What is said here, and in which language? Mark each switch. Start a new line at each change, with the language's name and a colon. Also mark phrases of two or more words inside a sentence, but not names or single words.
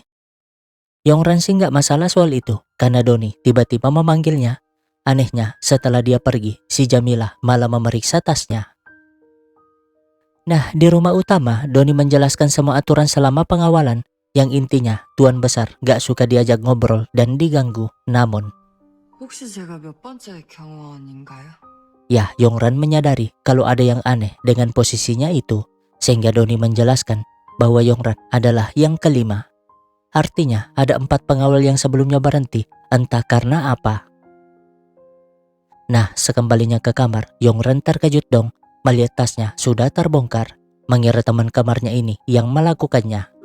Indonesian: Yongran sih nggak masalah soal itu, karena Doni tiba-tiba memanggilnya. Anehnya, setelah dia pergi, si Jamila malah memeriksa tasnya. Nah, di rumah utama, Doni menjelaskan semua aturan selama pengawalan, yang intinya tuan besar gak suka diajak ngobrol dan diganggu. Namun,
Korean: 혹시 제가 몇 번째 경호원인가요?
Indonesian: ya, Yongran menyadari kalau ada yang aneh dengan posisinya itu, sehingga Doni menjelaskan bahwa Yongran adalah yang kelima. Artinya, ada 4 pengawal yang sebelumnya berhenti, entah karena apa. Nah, sekembalinya ke kamar, Yongran terkejut dong melihat tasnya sudah terbongkar, mengira teman kamarnya ini yang melakukannya.